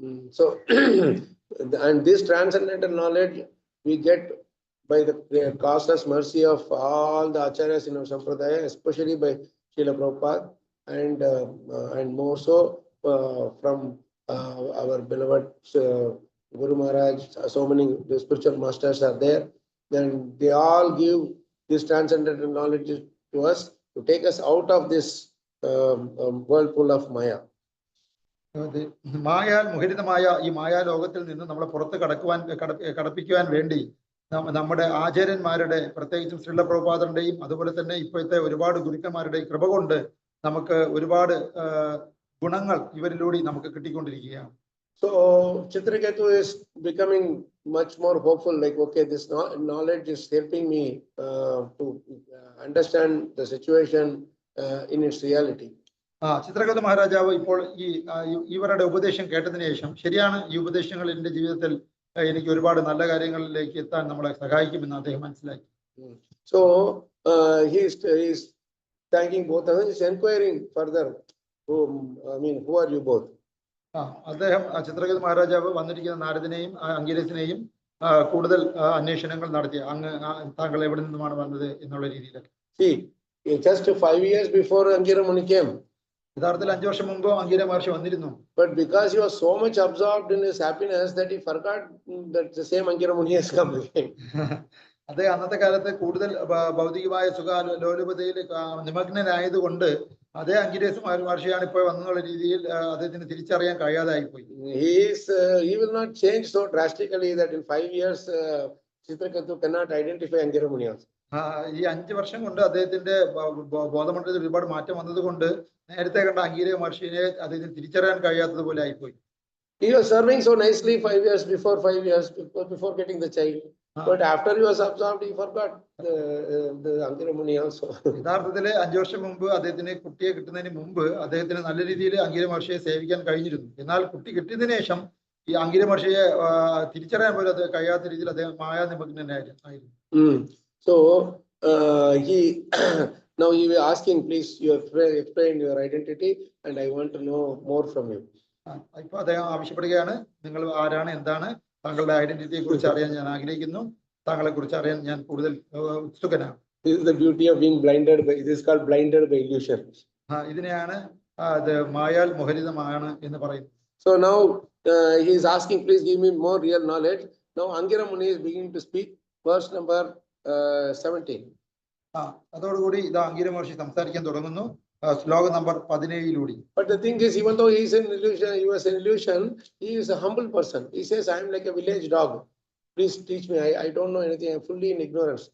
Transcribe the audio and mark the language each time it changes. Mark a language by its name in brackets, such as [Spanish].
[English] So and this transcendental knowledge we get by the causeless mercy of all the acharyas in our sampradaya, especially by Srila Prabhupada, and more so from our beloved Guru Maharaj. So many spiritual masters are there. Then they all give this transcendental knowledge to us to take us out of this whirlpool of Maya. [Malayalam] മായാൽ മുഖരിതമായ ഈ മായാ ലോകത്തിൽ നിന്ന് നമ്മളെ പുറത്ത് കടപ്പിക്കുവാൻ വേണ്ടി നമ്മുടെ ആചാര്യന്മാരുടെ, പ്രത്യേകിച്ചും ശ്രീല പ്രഭുപാദരുടെയും അതുപോലെ തന്നെ ഇപ്പോഴത്തെ ഒരുപാട് ഗുരുക്കന്മാരുടെയും കൃപ കൊണ്ട് നമുക്ക് ഒരുപാട് ഗുണങ്ങൾ ഇവരിലൂടെ നമുക്ക് കിട്ടിക്കൊണ്ടിരിക്കുകയാണ്. [English] So Chitraketu is becoming much more hopeful, like, okay, this knowledge is helping me to understand the situation in its reality. [Malayalam] Chitraketu മഹാരാജാവ് ഇപ്പോൾ ഇവരുടെ ഉപദേശം കേട്ടതിന് ശേഷം, ശരിയാണ്, ഈ ഉപദേശങ്ങൾ എന്റെ ജീവിതത്തിൽ എനിക്ക് ഒരുപാട് നല്ല കാര്യങ്ങളിലേക്ക് എത്താൻ നമ്മളെ സഹായിക്കുമെന്ന് അദ്ദേഹം മനസ്സിലാക്കി. [English] So he is thanking both of them. He is inquiring further, who are you both? [Malayalam] അദ്ദേഹം ചിത്രകേതു മഹാരാജാവ് വന്നിരിക്കുന്ന നാരദനെയും അംഗീരസിനെയും കൂടുതൽ അന്വേഷണങ്ങൾ നടത്തി, താങ്കൾ എവിടെ നിന്നുമാണ് വന്നത് എന്നുള്ള രീതിയിലൊക്കെ. [English] See, just 5 years before Angira Muni came, [Malayalam] യഥാർത്ഥത്തിൽ 5 വർഷം മുമ്പ് അംഗീര മഹർഷി വന്നിരുന്നു. [English] But because he was so much absorbed in his happiness that he forgot that the same Angira Muni has come again. [Malayalam] അദ്ദേഹം അന്നത്തെ കാലത്ത് കൂടുതൽ ഭൗതികമായ സുഖലോലുപതയിൽ നിമഗ്നനായതുകൊണ്ട് അതേ അംഗീരസ് മഹർഷിയാണ് ഇപ്പോൾ വന്നുള്ള രീതിയിൽ അദ്ദേഹത്തിന് തിരിച്ചറിയാൻ കഴിയാതായി പോയി. [English] He will not change so drastically that in 5 years Chitraketu cannot identify Angira Muni also. [Malayalam] ഈ 5 വർഷം കൊണ്ട് അദ്ദേഹത്തിന്റെ ബോധമണ്ഡലത്തിൽ ഒരുപാട് മാറ്റം വന്നതുകൊണ്ട് നേരത്തെ കണ്ട അംഗീര മഹർഷിയെ അദ്ദേഹത്തിന് തിരിച്ചറിയാൻ കഴിയാത്തതുപോലെ ആയിപ്പോയി. [English] He was serving so nicely 5 years before getting the child. But after he was absorbed, he forgot the Angira Muni also. [Malayalam] യഥാർത്ഥത്തില് 5 വർഷം മുമ്പ് അദ്ദേഹത്തിന് കുട്ടിയെ കിട്ടുന്നതിന് മുമ്പ് അദ്ദേഹത്തിന് നല്ല രീതിയിൽ അംഗീര മഹർഷിയെ സേവിക്കാൻ കഴിഞ്ഞിരുന്നു. എന്നാൽ കുട്ടി കിട്ടിയതിനു ശേഷം ഈ അംഗീര മഹർഷിയെ തിരിച്ചറിയാൻ പോലും അത് കഴിയാത്ത രീതിയിൽ അദ്ദേഹം മായാ നിമഗ്നനായിരുന്നു. [English] So he now he was asking, please, you explain your identity and I want to know more from you. [Malayalam] ഇപ്പൊ അദ്ദേഹം ആവശ്യപ്പെടുകയാണ്, നിങ്ങൾ ആരാണ്, എന്താണ്, താങ്കളുടെ ഐഡന്റിറ്റിയെ കുറിച്ച് അറിയാൻ ഞാൻ ആഗ്രഹിക്കുന്നു, താങ്കളെ കുറിച്ച് അറിയാൻ ഞാൻ കൂടുതൽ ഉത്സുകനാണ്. [English] This is the beauty of being blinded by, this is called blinded by illusion. [Malayalam] ഇതിനെയാണ് അത് മായാൽ മോഹരിതമാണ് എന്ന് പറയുന്നത്. [English] So now he is asking, please give me more real knowledge. Now Angira Muni is beginning to speak, verse number 17. [Malayalam] അതോടുകൂടി ഇതാ അംഗിര മഹർഷി സംസാരിക്കാൻ തുടങ്ങുന്നു. ശ്ലോകം number 17 [English] But the thing is, even though he is an illusion, he was an illusion, he is a humble person. He says, I am like a village dog. Please teach me. I don't know anything. I am fully in ignorance.